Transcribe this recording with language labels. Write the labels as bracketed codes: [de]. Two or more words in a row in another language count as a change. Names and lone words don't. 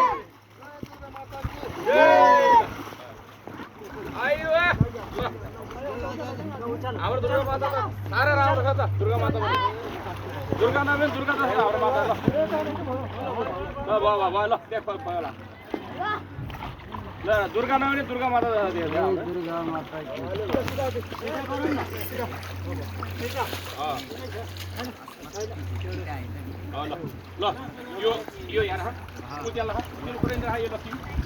[hi] दुर्गा माता की जय। [ne] हाम्रो दुर्गा माता त साह्रै राम्रो छ त। दुर्गा माता दुर्गा नाम दुर्गा छ हाम्रो माता। ल ल ल देख भयो ल ल दुर्गा नाम दुर्गा माता दुर्गा माता ल यो यो यहाँ राख पूजा ल मेरो पुरेन राख यो लक्ष्मी